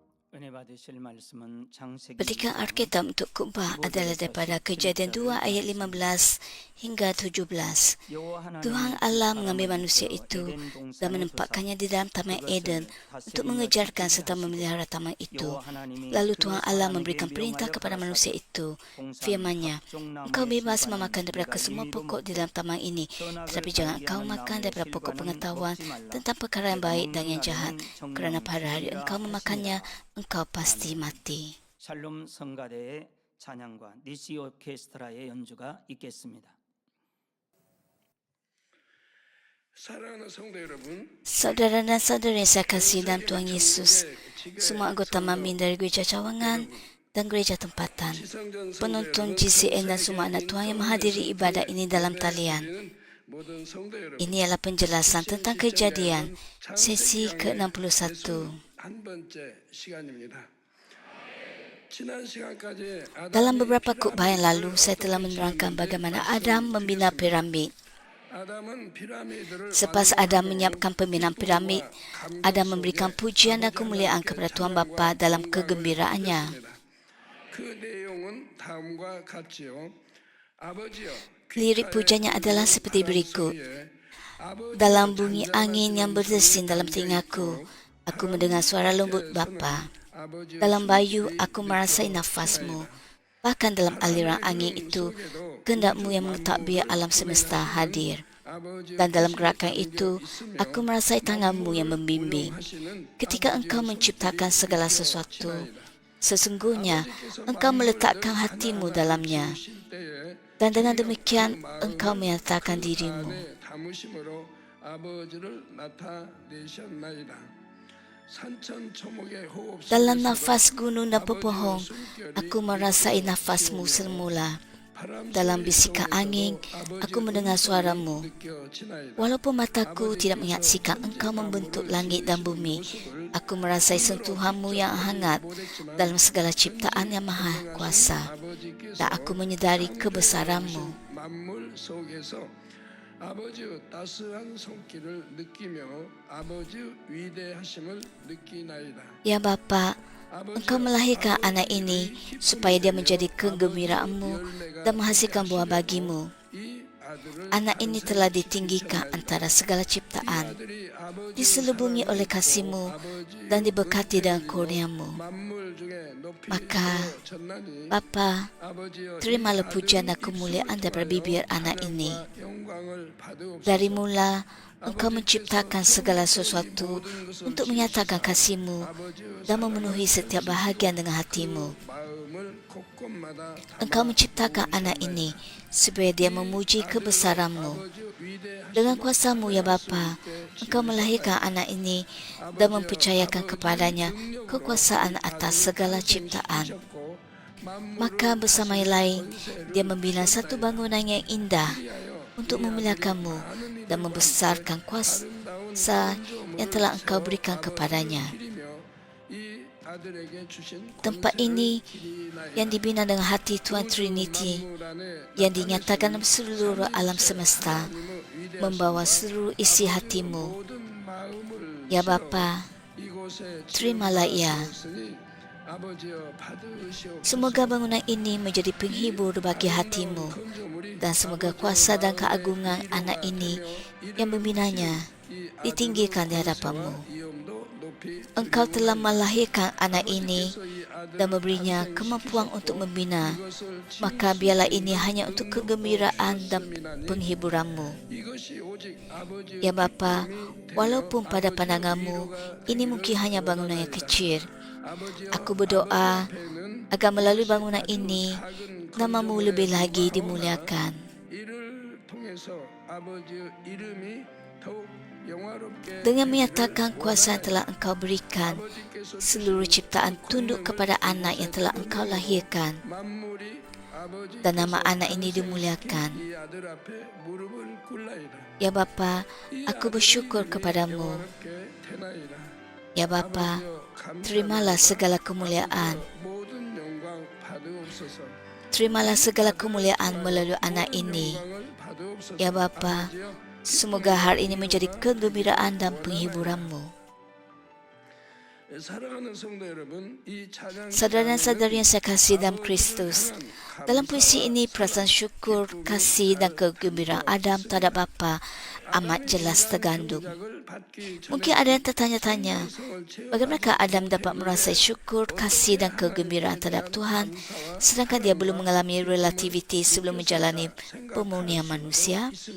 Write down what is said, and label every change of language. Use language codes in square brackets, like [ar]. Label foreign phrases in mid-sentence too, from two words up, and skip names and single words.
[ko] 은혜 받으실 말씀은 창세기 [ms] Petikan [ko] 2장 [ms] Alkitab untuk khutbah adalah daripada Kejadian 2 ayat 15 hingga 17. [ko] 여호와 [ms] Tuhan [ko] 하나님이 그 [ms] Allah [ko] 사람을 [ms] mengambil manusia [ko] 이끌어 [ms] itu [ko] 에덴 [ms] dan [ko] 동산에 [ms] menempatkannya [ko] 두사 [ms] di dalam Taman Eden [ko] 그것을 [ms] untuk [ko] 다스리며 [ms] mengejarkan [ko] 지키게 [ms] serta [ko] 하시고 [ms] memelihara taman itu. [ko] 여호와 하나님이 [ms] Lalu [ko] 그 [ms] Tuhan Allah [ko] 사람에게 [ms] memberikan perintah [ko] 명하여 [ms] kepada manusia [ko] 가라사대 [ms] itu, [ko] 동산 [ms] firman-Nya, [ko] 각종 [ms] engkau [ko] 나무의 [ms] bebas [ko] 실과는 [ms] memakan daripada [ko] 네가 [ms] kesemua [ko] 임의로 [ms] pokok di [ko] 먹고 [ms] dalam taman ini, [ko] 선악을 [ms] tetapi jangan [ko] 알게 [ms] engkau [ko] 하는 [ms] makan [ko] 나무의 [ms] daripada pokok [ko] 실과는 [ms] pengetahuan [ko] 먹지 말라. [ms] tentang perkara yang [ko] 내가 [ms] baik [ko] 먹는 [ms] dan yang jahat, [ko] 날에는 [ms] kerana [ko] 정령 [ms] pada hari [ko] 죽으리라 [ms] engkau memakannya, [ko] 했습니다. [ms] engkau pasti [ko] 아멘. [ms] mati. [ko] 샬롬 성가대의 찬양과 니시 오케스트라의 연주가 있겠습니다. 사랑하는 성도 여러분, [ms] Saudara dan saudari yang saya kasih dalam Tuhan Yesus, semua anggota Mamin dari Gereja Cawangan dan Gereja Tempatan, [ko] 지성전 성도 [ms] penonton [ko] 여러분, [ms] GCN dan semua anak Tuhan yang menghadiri ibadat ini dalam talian. [ko] 모든 성도 여러분, [ms] Ini adalah penjelasan tentang Kejadian, sesi ke-61. [ko] 한 번째 시간입니다. 지난 시간까지 [ms] Dalam beberapa khutbah yang lalu, saya telah menerangkan bagaimana Adam membina piramid. [ko] 아담은 피라미드를 [ms] Selepas Adam menyiapkan pembinaan piramid, Adam memberikan pujian dan kemuliaan kepada Tuhan Bapa dalam kegembiraannya. [ko] 그 내용은 다음과 같지요. 아버지여, [ms] Lirik pujiannya adalah seperti berikut. [ko] 아버지 [ms] Dalam bunyi angin yang berdesin dalam telingaku, aku mendengar suara lembut Bapa. Dalam bayu, aku merasai nafasmu. Bahkan dalam aliran angin itu, kehendak-Mu yang mentadbir alam semesta hadir. Dan dalam gerakan itu, aku merasai tangan-Mu yang membimbing. Ketika Engkau menciptakan segala sesuatu, sesungguhnya Engkau meletakkan hati-Mu dalamnya. Dan dengan demikian, Engkau menyatakan diri-Mu. [ko] 담으심으로 아버지를 나타내셨나이다. 산천초목의 호흡 [ms] Dalam nafas gunung dan pepohon, aku merasai nafas-Mu semula. Dalam bisikan angin, aku mendengar suara-Mu. Walaupun mataku tidak menyaksikan Engkau membentuk langit dan bumi, aku merasai sentuhan-Mu yang hangat dalam segala ciptaan yang maha kuasa. Dan aku menyedari kebesaran-Mu. [ko] 만물 속에서 아버지의 따스한 손길을 느끼며 아버지의 위대하심을 느끼나이다. [ms] Ya Bapa, Engkau melahirkan anak ini supaya dia menjadi kegembiraan-Mu dan menghasilkan buah bagi-Mu. [ko] 이 아들을 [ms] Anak ini telah ditinggikan antara segala ciptaan, [ko] 아들이 아버지 [ms] diselubungi oleh kasih-Mu dan diberkati dengan kurnia-Mu. [ko] 만물 중에 높이 [ms] Maka, [ko] 졌나니 [ms] Bapa, [ko] 아버지여 [ms] terimalah pujian dan kemuliaan daripada bibir anak ini. [ko] 영광을 받으옵소서. [ms] Dari mula, Engkau menciptakan segala sesuatu untuk menyatakan kasih-Mu dan memenuhi setiap bahagian dengan hati-Mu. [ko] 마음을 곳곳마다 [ms] Engkau menciptakan anak ini supaya dia memuji kebesaran-Mu. [ko] 아버지의 위대하심을 [ms] Dengan kuasa-Mu, ya Bapa, Engkau melahirkan anak ini dan mempercayakan kepadanya kekuasaan atas segala ciptaan. [ko] 주셨고 [ms] Maka bersama yang lain, dia membina satu bangunan yang indah untuk memuliakan-Mu dan membesarkan kuasa yang telah Engkau berikan kepadanya. [ko] 이 아들에게 주신 [ms] Tempat ini yang dibina dengan hati Tuhan Trinity yang dinyatakan dalam seluruh alam semesta membawa seluruh isi hati-Mu. [ko] 모든 마음을 [ms] Ya Bapa, [ko] 이곳에 [ms] terimalah ia. [ko] 지었으니 아버지여 받으시옵소서. [ms] Semoga bangunan ini menjadi penghibur bagi hati-Mu dan semoga kuasa dan keagungan anak ini yang membinanya ditinggikan di hadapan-Mu. [ko] 이음도 높이 [ms] Engkau telah melahirkan anak ini dan memberinya kemampuan untuk membina. Maka biarlah ini hanya untuk kegembiraan dan penghiburan-Mu. [ko] 이것이 오직 아버지의 [ms] Ya Bapa, walaupun pada pandangan-Mu ini mungkin hanya bangunan yang kecil, aku berdoa agar melalui bangunan ini nama-Mu lebih lagi dimuliakan. [ko] 이를 통해서 아버지의 이름이 더욱 영화롭게 [ms] Dengan menyatakan kuasa yang telah Engkau berikan, seluruh ciptaan tunduk kepada anak yang telah Engkau lahirkan, [ko] 만물이 아버지 [ms] dan nama anak ini dimuliakan. [ko] 이 아들 앞에 무릎을 꿇나이다. [ms] Ya Bapa, aku bersyukur kepadamu. [ko] 영화롭게 되나이다. [ms] Ya Bapa, terimalah segala kemuliaan. [ko] 모든 영광 받으옵소서. [ms] Terimalah segala kemuliaan melalui anak ini. [ko] 영광을 받으옵소서. [ms] Ya Bapa, semoga hari ini menjadi kegembiraan dan penghiburan-Mu. [ko] 사랑하는 성도 여러분, 이 찬양 [ms] Saudara dan saudari yang saya kasih dalam Kristus, dalam puisi ini perasaan syukur, kasih dan kegembiraan Adam terhadap Bapa amat jelas tergandung. Mungkin ada yang tertanya-tanya, bagaimanakah Adam dapat merasai syukur, kasih dan kegembiraan terhadap Tuhan sedangkan dia belum mengalami relativiti sebelum menjalani pemurnian manusia?